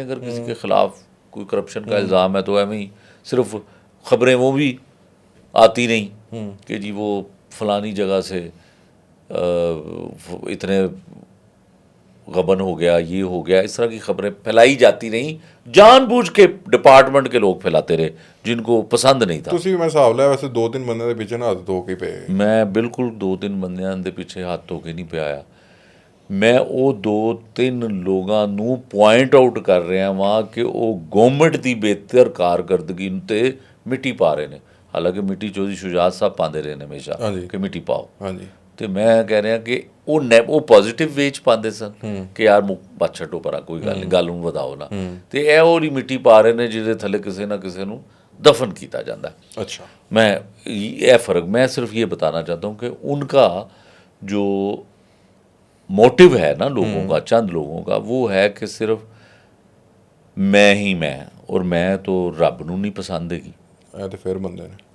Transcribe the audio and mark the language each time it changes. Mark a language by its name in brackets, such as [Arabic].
[Hindi] अगर किसी के ख़िलाफ़ कोई करप्शन का इल्ज़ाम है तो एवं ही सिर्फ ख़बरें वो भी आती नहीं कि जी वो फलानी जगह से इतने गबन हो गया, ये हो गया, इस तरह की खबरें फैलाई जाती नहीं, जानबूझ के डिपार्टमेंट के लोग फैलाते रहे जिनको पसंद नहीं था। [Punjabi] ਤੁਸੀਂ ਮੈਂ ਹਿਸਾਬ ਲਿਆ ਵੈਸੇ 2-3 ਬੰਦਿਆਂ ਦੇ ਪਿੱਛੇ ਨਾ ਹੱਥ ਧੋ ਕੇ ਪਏ। ਮੈਂ ਬਿਲਕੁਲ 2-3 ਬੰਦਿਆਂ ਦੇ ਪਿੱਛੇ ਹੱਥ ਧੋ ਕੇ ਨਹੀਂ ਪਿਆ ਆ। ਮੈਂ ਉਹ 2-3 ਲੋਕਾਂ ਨੂੰ ਪੁਆਇੰਟ ਆਊਟ ਕਰ ਰਿਹਾ ਵਾਂ ਕਿ ਉਹ ਗਵਰਨਮੈਂਟ ਦੀ ਬਿਹਤਰ ਕਾਰਗਰਦਗੀ ਤੇ ਮਿੱਟੀ ਪਾ ਰਹੇ ਨੇ। ਹਾਲਾਂਕਿ ਮਿੱਟੀ ਚੌਧਰੀ ਸ਼ੁਜਾਤ ਸਾਹਿਬ ਪਾਉਂਦੇ ਰਹੇ ਨੇ ਹਮੇਸ਼ਾ ਕਿ ਮਿੱਟੀ ਪਾਓ। ਹਾਂਜੀ। ਤੇ ਮੈਂ ਕਹਿ ਰਿਹਾ ਕਿ ਉਹ ਪੋਜ਼ਿਟਿਵ ਵੇ 'ਚ ਪਾਉਂਦੇ ਸਨ ਕਿ ਯਾਰ ਬਸ ਛੱਡੋ ਪਰਾਂ, ਕੋਈ ਗੱਲ ਨਹੀਂ, ਗੱਲ ਨੂੰ ਵਧਾਓ ਨਾ, ਤੇ ਇਹ ਉਹਦੀ ਮਿੱਟੀ ਪਾ ਰਹੇ ਨੇ ਜਿਹਦੇ ਥੱਲੇ ਕਿਸੇ ਨਾ ਕਿਸੇ ਨੂੰ [Hindi] दफन किया जाता है। अच्छा, मैं ये फ़र्क, मैं सिर्फ ये बताना चाहता हूँ कि उनका जो मोटिव है ना लोगों का, चंद लोगों का, वो है कि सिर्फ मैं ही मैं, और [Punjabi] मैं तो रब नूं नहीं पसंद हैगी, [Hindi] तो फिर बंदे ने,